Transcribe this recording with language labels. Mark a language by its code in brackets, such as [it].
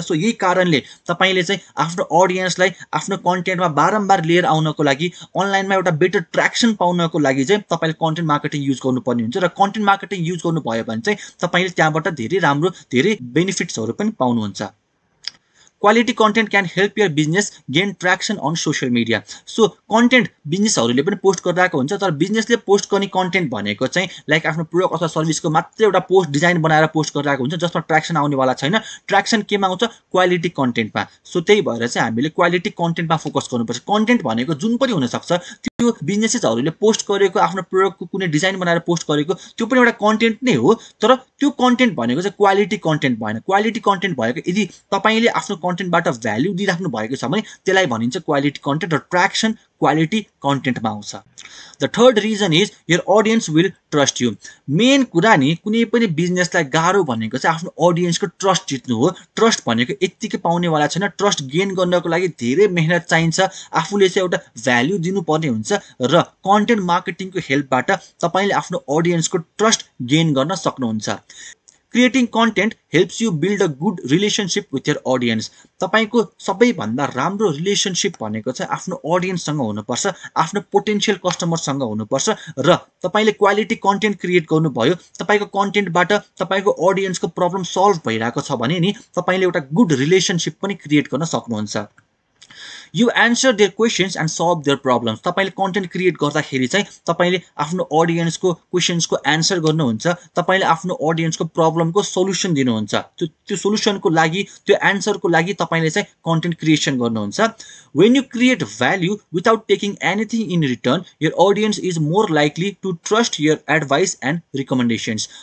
[ne] So यही कारणले तपाईँले चाहिँ आफ्नो अडियन्सलाई आफ्नो कन्टेन्टमा बारम्बार लिएर आउनको लागि, अनलाइनमा एउटा बेटर ट्र्याक्सन पाउनको लागि चाहिँ तपाईँले कन्टेन्ट मार्केटिङ युज गर्नुपर्ने हुन्छ। र कन्टेन्ट मार्केटिङ युज गर्नुभयो भने चाहिँ तपाईँले त्यहाँबाट धेरै राम्रो धेरै बेनिफिट्सहरू पनि पाउनुहुन्छ। [en] Quality content can help your business gain traction on social media. [ne] So content बिजनेसहरूले पनि पोस्ट गरिरहेको हुन्छ, तर बिजनेसले पोस्ट गर्ने कन्टेन्ट भनेको चाहिँ लाइक आफ्नो प्रोडक्ट अथवा सर्भिसको मात्रै एउटा पोस्ट डिजाइन बनाएर पोस्ट गरिरहेको हुन्छ जसमा ट्र्याक्सन आउनेवाला छैन। ट्र्याक्सन केमा आउँछ? क्वालिटी कन्टेन्टमा। सो त्यही भएर चाहिँ हामीले क्वालिटी कन्टेन्टमा फोकस गर्नुपर्छ। कन्टेन्ट भनेको जुन पनि हुनसक्छ, त्यो बिजनेसेसहरूले पोस्ट गरेको आफ्नो प्रोडक्टको कुनै डिजाइन बनाएर पोस्ट गरेको त्यो पनि एउटा कन्टेन्ट नै हो, तर त्यो कन्टेन्ट भनेको चाहिँ क्वालिटी कन्टेन्ट भएन। क्वालिटी कन्टेन्ट भएको यदि तपाईँले आफ्नो कन्टेन्टबाट भ्याल्यु दिइराख्नु भएको छ भने त्यसलाई भनिन्छ क्वालिटी कन्टेन्ट, र ट्र्याक्सन क्वालिटी कन्टेन्टमा आउँछ। [en] The third reason is your audience will trust you. [ne] Main कुरा नि कुनै पनि बिजनेसलाई गाह्रो भनेको चाहिँ आफ्नो अडियन्सको ट्रस्ट जित्नु हो। ट्रस्ट भनेको यत्तिकै पाउनेवाला छैन। ट्रस्ट गेन गर्नको लागि धेरै मेहनत चाहिन्छ, आफूले चाहिँ एउटा भ्याल्यु दिनुपर्ने हुन्छ र कन्टेन्ट मार्केटिङको हेल्पबाट तपाईँले आफ्नो अडियन्सको ट्रस्ट गेन गर्न सक्नुहुन्छ। [en] Creating content helps you build a good relationship with your audience. [ne] तपाईँको सबैभन्दा राम्रो रिलेसनसिप भनेको चाहिँ आफ्नो अडियन्ससँग हुनुपर्छ, आफ्नो पोटेन्सियल कस्टमरसँग हुनुपर्छ। र तपाईँले क्वालिटी कन्टेन्ट क्रिएट गर्नुभयो, तपाईँको कन्टेन्टबाट तपाईँको अडियन्सको प्रब्लम सल्भ भइरहेको छ भने नि तपाईँले एउटा गुड रिलेसनसिप पनि क्रिएट गर्न सक्नुहुन्छ। [en] You answer their questions and solve their problems. [ne] तपाईँले कन्टेन्ट क्रिएट गर्दाखेरि चाहिँ तपाईँले आफ्नो अडियन्सको क्वेसन्सको एन्सर गर्नुहुन्छ, तपाईँले आफ्नो अडियन्सको प्रब्लमको सोल्युसन दिनुहुन्छ। त्यो सोल्युसनको लागि, त्यो एन्सरको लागि तपाईँले चाहिँ कन्टेन्ट क्रिएसन गर्नुहुन्छ। [en] When you create value without taking anything in return, your audience is more likely to trust your advice and recommendations.